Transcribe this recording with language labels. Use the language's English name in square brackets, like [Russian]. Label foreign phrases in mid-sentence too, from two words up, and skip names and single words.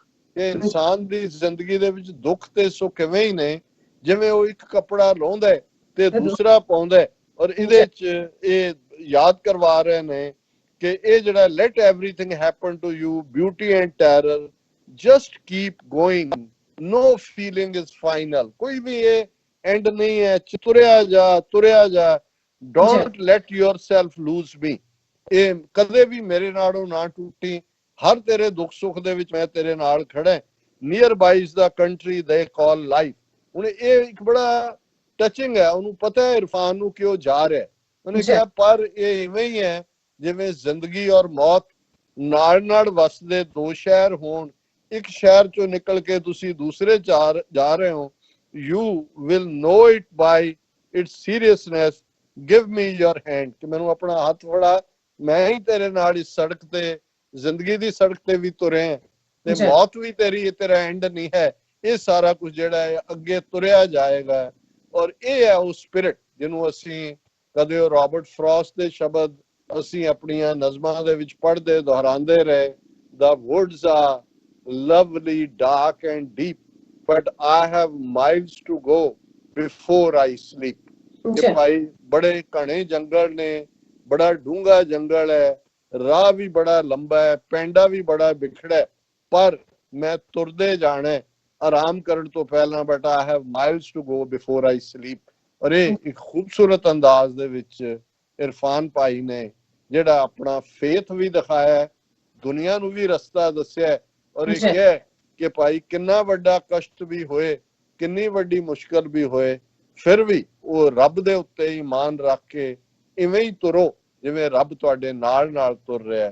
[Punjabi] ਇਹ ਇਨਸਾਨ ਦੀ ਜ਼ਿੰਦਗੀ ਦੇ ਵਿੱਚ ਦੁੱਖ ਤੇ ਸੁੱਖ ਇਵੇਂ ਹੀ ਨੇ ਜਿਵੇਂ ਉਹ ਇੱਕ ਕੱਪੜਾ ਲਾਉਂਦਾ ਤੇ ਦੂਸਰਾ ਪਾਉਂਦਾ। ਔਰ ਇਹਦੇ ਚ ਇਹ ਯਾਦ ਕਰਵਾ ਰਹੇ ਨੇ ਕਿ ਇਹ ਜਿਹੜਾ [English] let everything happen to you beauty and terror just keep going, no feeling is final, [Punjabi] ਕੋਈ ਵੀ ਇਹ ਐਂਡ ਨਹੀਂ ਹੈ, ਤੁਰਿਆ ਜਾ, [English] don't let yourself lose me, [Punjabi] ਇਹ ਕਦੇ ਵੀ ਮੇਰੇ ਨਾਲੋਂ ਨਾ ਟੁੱਟੀ, ਹਰ ਤੇਰੇ ਦੁੱਖ ਸੁੱਖ ਦੇ ਵਿੱਚ ਮੈਂ ਤੇਰੇ ਨਾਲ ਖੜਾ, [English] near by is the country they call life. [Punjabi] ਹੁਣ ਇਹ ਇੱਕ ਬੜਾ ਟਚਿੰਗ ਹੈ, ਉਹਨੂੰ ਪਤਾ ਹੈ ਇਰਫਾਨ ਨੂੰ ਕਿ ਉਹ ਜਾ ਰਿਹਾ, ਉਹਨੇ ਕਿਹਾ ਪਰ ਇਹ ਇਵੇਂ ਹੀ ਹੈ ਜਿਵੇਂ ਜ਼ਿੰਦਗੀ ਔਰ ਮੌਤ ਨਾਲ ਵਸਦੇ ਦੋ ਸ਼ਹਿਰ ਹੋਣ, ਇੱਕ ਸ਼ਹਿਰ ਚੋਂ ਨਿਕਲ ਕੇ ਤੁਸੀਂ ਦੂਸਰੇ ਜਾ ਰਹੇ ਹੋ, [English] you will know it by its seriousness, give me your hand, [Punjabi] ਕਿ ਮੈਨੂੰ ਆਪਣਾ ਹੱਥ ਫੜਾ, ਮੈਂ ਹੀ ਤੇਰੇ ਨਾਲ ਇਸ ਸੜਕ ਤੇ, ਜ਼ਿੰਦਗੀ ਦੀ ਸੜਕ ਤੇ ਵੀ ਤੁਰੇ ਤੇ ਮੌਤ ਵੀ ਤੇਰਾ ਐਂਡ ਨਹੀਂ ਹੈ। ਇਹ ਸਾਰਾ ਕੁਝ ਜਿਹੜਾ ਹੈ ਅੱਗੇ ਤੁਰਿਆ ਜਾਏਗਾ। ਔਰ ਇਹ ਹੈ ਉਹ ਸਪਿਰਿਟ ਜਿਹਨੂੰ ਅਸੀਂ ਕਦੇ ਉਹ ਰਾਬਰਟ ਫਰੋਸਟ ਦੇ ਸ਼ਬਦ ਅਸੀਂ ਆਪਣੀਆਂ ਨਜ਼ਮਾਂ ਦੇ ਵਿੱਚ ਪੜ੍ਹਦੇ ਦੁਹਰਾਉਂਦੇ ਰਹੇ, [English] the woods are lovely, dark and deep, but I have miles to go before I sleep। [Punjabi] ਕਿ ਭਾਈ ਬੜੇ ਘਣੇ ਜੰਗਲ ਨੇ, ਬੜਾ ਡੂੰਘਾ ਜੰਗਲ ਹੈ, ਰਾਹ ਵੀ ਬੜਾ ਲੰਬਾ ਹੈ, ਪੈਂਡਾ ਵੀ ਬੜਾ ਬਿਖੜਾ ਹੈ, ਪਰ ਮੈਂ ਤੁਰਦੇ ਜਾਣਾ ਆਰਾਮ ਕਰਨ ਤੋਂ ਪਹਿਲਾਂ, ਬਟ [English] I have miles to go before I sleep। [Punjabi] ਔਰ ਇਹ ਇੱਕ ਖੂਬਸੂਰਤ ਅੰਦਾਜ਼ ਦੇ ਵਿੱਚ ਇਰਫਾਨ ਭਾਈ ਨੇ ਜਿਹੜਾ ਆਪਣਾ ਫੇਥ ਵੀ ਦਿਖਾਇਆ, ਦੁਨੀਆ ਨੂੰ ਵੀ ਰਸਤਾ ਦੱਸਿਆ, ਔਰ ਇਹ ਕਿਹਾ ਕਿ ਭਾਈ ਕਿੰਨਾ ਵੱਡਾ ਕਸ਼ਟ ਵੀ ਹੋਏ, ਕਿੰਨੀ ਵੱਡੀ ਮੁਸ਼ਕਲ ਵੀ ਹੋਏ, ਫਿਰ ਵੀ ਉਹ ਰੱਬ ਦੇ ਉੱਤੇ ਈਮਾਨ ਰੱਖ ਕੇ ਇਵੇਂ ਹੀ ਤੁਰੋ ਜਿਵੇਂ ਰੱਬ ਤੁਹਾਡੇ ਨਾਲ ਤੁਰ ਰਿਹਾ।